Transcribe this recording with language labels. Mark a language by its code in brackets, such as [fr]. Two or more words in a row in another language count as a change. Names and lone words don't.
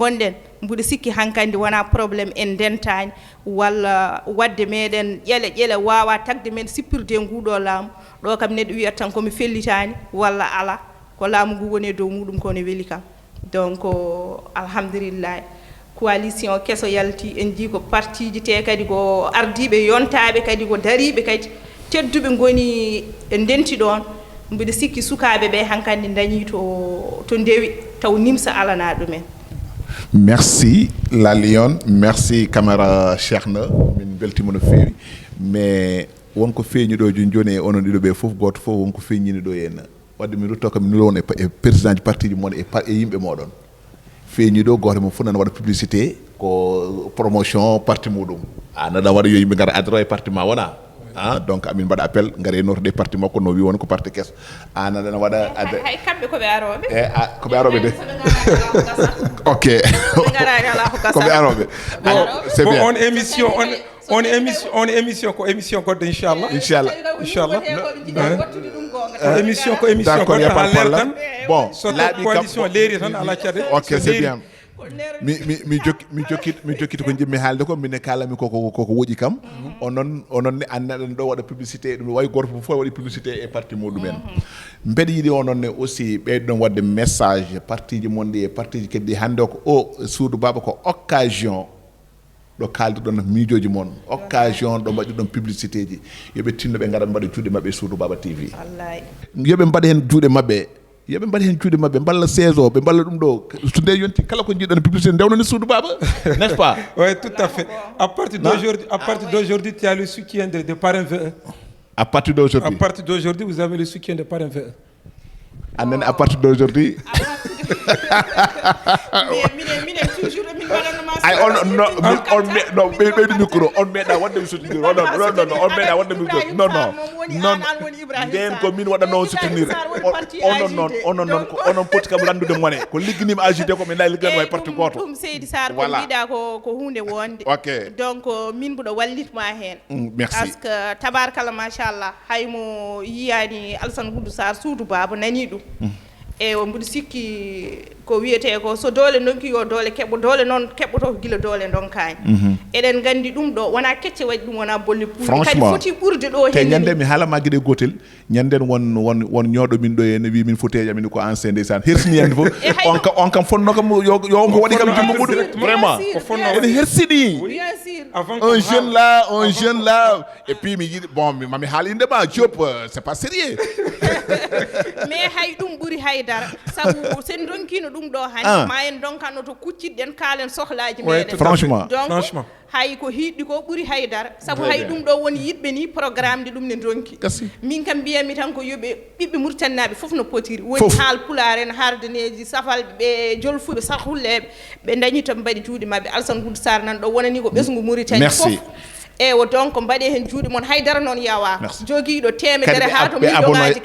[ff] gonɗen mbuɗi sikki hankandi wona probléme en dentani walla wadde meɗen ƴele wawa tagde men sippirde nguuɗo laamu ɗo kam neɗɗo wiyata tan komi fellitani walla ala ko laamu ngu woni dow muɗum kono weeli kam donc alhamdulillah coalition kesso yalti en jii ko parti ji te kadi ko ardiɓe yontaɓe kadi ko dariɓe kadi tedduɓe goni e ndenti ɗon mbiɗa sikki sukaɓe ɓe hankandi dañi to ndewi taw nimsa alana ɗumen merci la Lion merci Camara Cheikhna min beltima no fewi mais wonko feeñiɗo joni e onon ɗiɗo ɓe fof goto fof wonko feeñini ɗo henna wadde mi rutto kam mi nulowon e président ji parti ji moon e yimɓe moɗon feeñiɗo goto mo fof nana waɗa publicité ko promotion parti muɗum naɗa waɗa yo yimɓe gara adhéré e parti ma wona donc amin mbaɗa appel gaare notode parti makko no wi won ko parti kesso naɗana waɗa hay kamɓe koɓe aroɓe koɓe aroɓe de ok koɓe aroɓe [fr] c'est bien [ff] on émission ko émission goɗɗo inchallah émission ko émission [fr] d'accord, y a pas de [ff] goɗɗo [fr] problème. Bon, [ff] so [fr] là, [ff] coalition leeri tan ala caɗe [fr] ok c'est bien [ff] mi jokkiti ko jimmi haalde ko mine kalami koko woƴi kam onon ne annaɗen ɗo waɗa publicité ɗum way goto fof waɗi publicité e parti muɗumen mbeɗa yiiɗi onon ne aussi ɓeyɗon wadde message parti ji mon ɗi e parti ji keddi hande ko o Soudou Baba ko occasion ɗo kalde ɗon miijoji moon occasion ɗo mbaɗi ɗon publicité ji yoɓe tinno ɓe gara mbaɗa juuɗe mabɓe Soudou Baba TV yoɓe mbaɗa hen juuɗe mabɓe yoɓe mbaɗa hen juuɗe mabɓe mballa saison ɓe mballa ɗum ɗo so nde yonti kala ko jiiɗon publicité ndewnani Soudou Baba [fr] n'est-ce pas oui tout à fait à partir d'aujourd'hui tu as le soutien de Parrain VE à partir d'aujourd'hui vous avez le soutien de Parrain VE à partir d'aujourd'hui [ff] minen toujours min waɗanoma ay on ɓeydu micro on meeɗa wadde mi soutenir non on meeɗa wadde micro non nden ko min waɗanno on soutenir onon poti kam landude mone ko ligganima agité ko ɓe nayi ligganɗo hay parti goto ɗum Seydi Sarr ko mbiɗa ko hunde wonde ok donc min mboɗo wallitma hen merci [fr] par ce que [ff] tabarkalla machallah haymo yiyani Alassane Ould Sarr suudu baba nani ɗum e mboɗo sikki ko wiyete ko so doole donki yo doole keɓo doole noon keɓɓoto ko gila doole donkani eɗen gandi ɗum ɗo wona kecce waɗi ɗum wona bolle puuri kadi foti ɓurde ɗo te ñande mi haalama gueɗe gotel ñanden won ñooɗo min ɗo ene wi min foteji amin ko ancien ndeysan hersini yande fof on kam fonno kam yo ko waɗi kam jumbo ɓuuɗu vraiment ene hersiɗi [fr] un jeune là et puis [ff] mi yiɗi bon mami haala indema Diop [fr] c'est pas sérieux [ff] mais hay ɗum ɓuuri haydara saabu sen donkino ɗum ɗo hande ma en donkano to kuccitɗen kaalen sohlaji meɗen franchement donc hay ko hiɗɗi ko ɓuuri haydara saabu hay ɗum ɗo woni yiɗɓe ni [fr] programme de [ff] ɗum ne donki min kam mbiyami tan ko yoɓe ɓiɓɓe Mauritaniaɓe fof no potiri woni haal pulaar en hardaneji safalɓe ɓe jolfuɓe sahulleɓe ɓe dañi to mbaɗi juuɗe mabɓe Alassane Ould Sarr nan ɗo wonani ko ɓesgu Mauritanie fof ewo donc mbaɗe hen juuɗe mon haydara noon yawa joguiɗo temedere ha to million